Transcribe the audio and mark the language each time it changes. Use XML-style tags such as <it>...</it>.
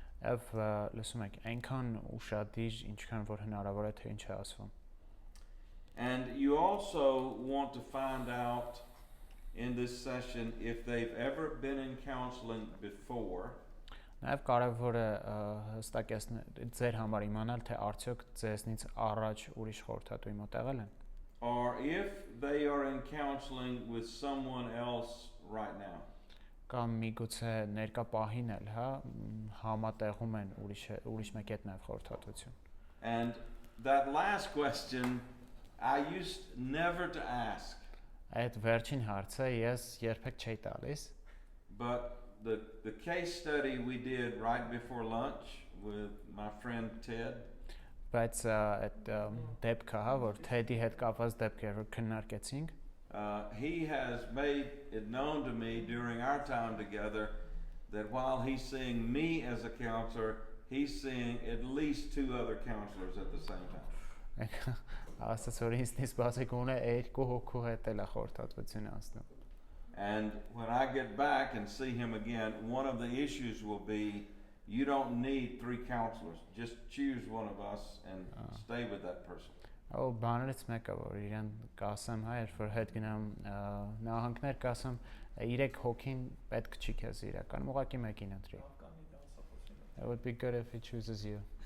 <hy>Եվ լսում եք այնքան ուշադիր, ինչքան որ հնարավոր է թե ինչ է ասվում։</hy> <en>And you also want to find out in this session if they've ever been in counseling before.</en> <hy>Նաև կարևոր է հստակեցնել ձեր համար իմանալ, թե արդյոք ձեզնից առաջ ուրիշ խորհրդատուի մոտ եղել են։</hy> <en>Or if they are in counseling with someone else right now.</en> <hy>Կամ միգուցե ներկա պահին էլ, հա, համատեղում են ուրիշ մեկի հետ նաև խորհրդատվություն։</hy> <en>And that last question I used never to ask.</en> <hy>Այդ վերջին հարցը ես երբեք չէի տալիս,</hy> <en>but the case study we did right before lunch with my friend Ted.</en> <hy>բայց այդ դեպքը, հա, որ Թեդի հետ կապված դեպք էր, որ քննարկեցինք,</hy> <en>he has made it known to me during our time together that while he's seeing me as a counselor, he's seeing at least 2 other counselors at the same time.</en> <hy>ասաց որ ինձնից բացի գոնե 2 հոգու հետ էլ է խորհրդատվություն ասնում։</hy> <en>And when I get back and see him again, one of the issues will be you don't need 3 counselors. Just choose one of us and stay with that person.</en> <hy>Ու բաներից մեկը որ իրեն կասեմ, հա, երբ որ հետ գնամ նահանգներ կասեմ 3 հոգին պետք չի քեզ իրականում, ուղղակի մեկին ընտրի։</hy> <en>It would be good if he chooses you.</en>